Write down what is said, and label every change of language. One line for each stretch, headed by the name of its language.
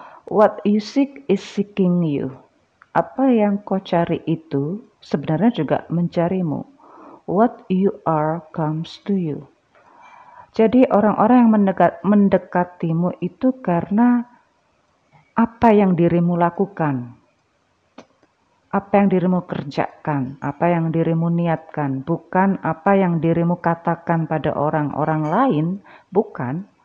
English: What you seek is seeking you.
Indonesian: Apa yang kau cari itu sebenarnya juga mencarimu.
English: What you are comes to you.
Indonesian: Jadi orang-orang yang mendekatimu itu karena apa yang dirimu lakukan, apa yang dirimu kerjakan, apa yang dirimu niatkan, bukan apa yang dirimu katakan pada orang-orang lain, bukan.